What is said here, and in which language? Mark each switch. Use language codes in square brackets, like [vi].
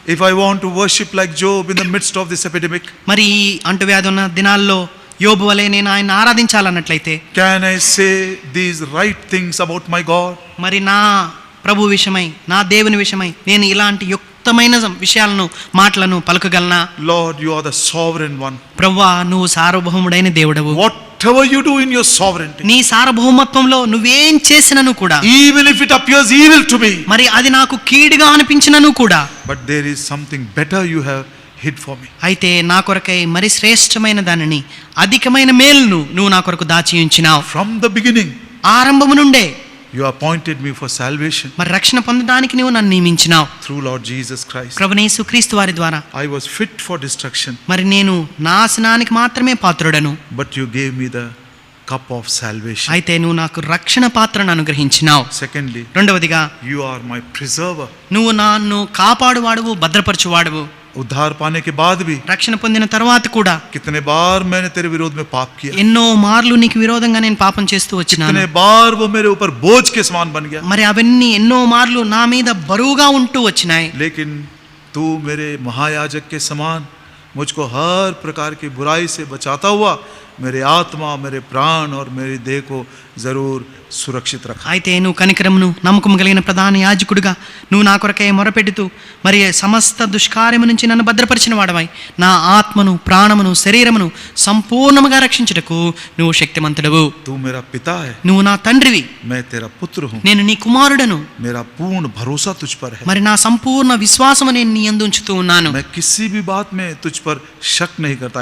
[en] if I want to worship like Job in the midst of this epidemic, [te] మరి ఈ అంటువ్యాధి ఉన్న దినాల్లో యోబు వలె నేను ఆయన ఆరాధించాలన్నట్లయితే, [en] can I say these right things about my God? [te] మరి నా ప్రభు విషయమై, నా దేవుని విషయమై నేను ఇలాంటి యుక్తమైన విషయాలను, మాటలను పలుకగలనా? [en] Lord, you are the sovereign one. [te] ప్రభువా, నువ్వు సార్వభౌముడైన దేవుడవు. [en] Whatever you do in your sovereignty, [te] నీ సార్వభౌమత్వంలో నువ్వేం చేసినను కూడా, [en] even if it appears evil to me, [te] మరి అది నాకు కీడుగా అనిపించినను కూడా, [en] but there is something better you have hid for me. [te] అయితే నా కొరకై మరి శ్రేష్టమైన దానిని, అధికమైన మేలును నువ్వు నా కొరకు దాచి ఉంచినావు. [en] From the beginning, [te] ఆరంభము నుండే [en] you appointed me for salvation [te] మరి రక్షణ పొందడానికి నువ్వు నన్ను నియమించినావు. [en] through Lord Jesus Christ. [te] ప్రభువైన యేసుక్రీస్తు వారి ద్వారా [en] I was fit for destruction, [te] మరి నేను నాశనానికి మాత్రమే పాత్రుడను. [en] but you gave me the cup of salvation. [te] అయితే నువ్వు నాకు రక్షణ పాత్రను అనుగ్రహించినావు. [en] Secondly, [te] రెండవదిగా [en] you are my preserver. [te] నువ్వు నన్ను కాపాడువాడువు, భద్రపరచువాడువు. [hi] उद्धार पाने के बाद भी [te] రక్షణ పొందిన తర్వాత కూడా [hi] कितने बार मैंने तेरे विरोध में पाप किया, [te] ఎన్నో మార్లు నీకు విరోధంగా నేను పాపం చేస్తూ వచ్చినాను. [hi] कितने बार वो मेरे ऊपर बोझ के समान बन गया, [te] మరి అవన్నీ ఎన్నో మార్లు నా మీద బరువుగా ఉంటూ వచ్చినాయి. [hi] लेकिन तू मेरे महायाजक के समान मुझको हर प्रकार की बुराई से बचाता हुआ मेरे आत्मा, मेरे प्राण और मेरी देह को जरूर సురక్షిత రఖ. [te] అయితే నువ్వు కనికరమును, నమ్మకం కలిగిన ప్రధాన యాజకుడిగా నువ్వు నా కొరకై మొరపెడుతూ మరి సమస్త దుష్కార్యము నుంచి నన్ను భద్రపరిచిన వాడవై నా ఆత్మను, ప్రాణమును, శరీరమును సంపూర్ణముగా రక్షించుటకు నువ్వు శక్తిమంతుడవు. [hi] तू मेरा पिता है, [te] నువ్వు నా తండ్రివి, [hi] मैं तेरा पुत्र हूँ, [te] నేను నీ కుమారుడను. [hi] मेरा पूर्ण भरोसा तुझ पर है, [te] మరి నా సంపూర్ణ విశ్వాసము నేను నీ యందు ఉంచుతూ ఉన్నాను. [hi] मैं किसी भी बात में तुझ पर शक नहीं करता.